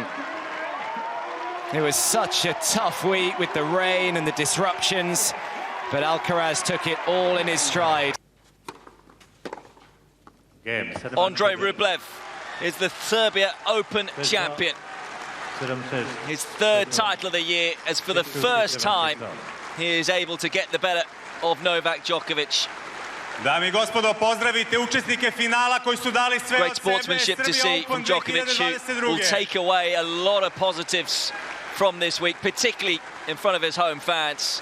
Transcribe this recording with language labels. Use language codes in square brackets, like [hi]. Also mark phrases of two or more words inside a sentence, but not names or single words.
[en] It was such a tough week with the rain and the disruptions, but Alcaraz took it all in his stride. Andrei Rublev is the Serbia Open champion. His third title of the year, as for the first time he is able to get the better of Novak Djokovic. [sr] Dame I gospodo, pozdravite učesnike finala koji su dali sve [en] Great [sr] od sebe. [en] sportsmanship to see from Djokovic, who will take away a lot of positives from this week, particularly in front of his home fans.